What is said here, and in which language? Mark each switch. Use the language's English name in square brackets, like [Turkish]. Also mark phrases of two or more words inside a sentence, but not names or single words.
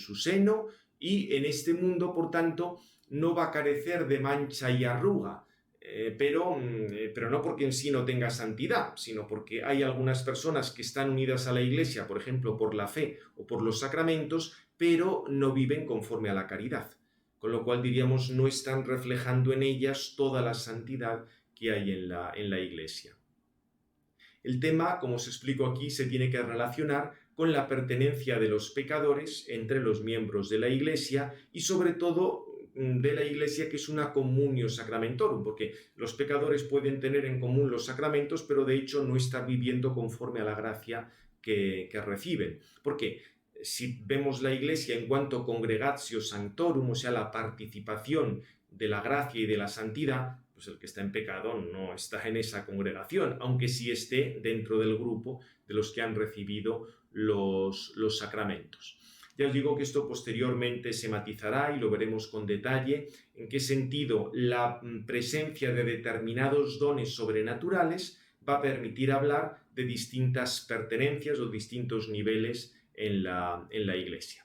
[Spanish] su seno y en este mundo, por tanto, no va a carecer de mancha y arruga, pero no porque en sí no tenga santidad, sino porque hay algunas personas que están unidas a la Iglesia, por ejemplo, por la fe o por los sacramentos, pero no viven conforme a la caridad, con lo cual diríamos no están reflejando en ellas toda la santidad que hay en la Iglesia. El tema, como os explico aquí, se tiene que relacionar con la pertenencia de los pecadores entre los miembros de la Iglesia y sobre todo de la Iglesia que es una [Latin] communio sacramentorum, [Spanish] porque los pecadores pueden tener en común los sacramentos, pero de hecho no están viviendo conforme a la gracia que reciben. ¿Por qué? Si vemos la Iglesia en cuanto [Latin] congregatio sanctorum, [Spanish] o sea, la participación de la gracia y de la santidad, pues el que está en pecado no está en esa congregación, aunque sí esté dentro del grupo de los que han recibido los sacramentos. Ya os digo que esto posteriormente se matizará y lo veremos con detalle, en qué sentido la presencia de determinados dones sobrenaturales va a permitir hablar de distintas pertenencias o distintos niveles en la Iglesia.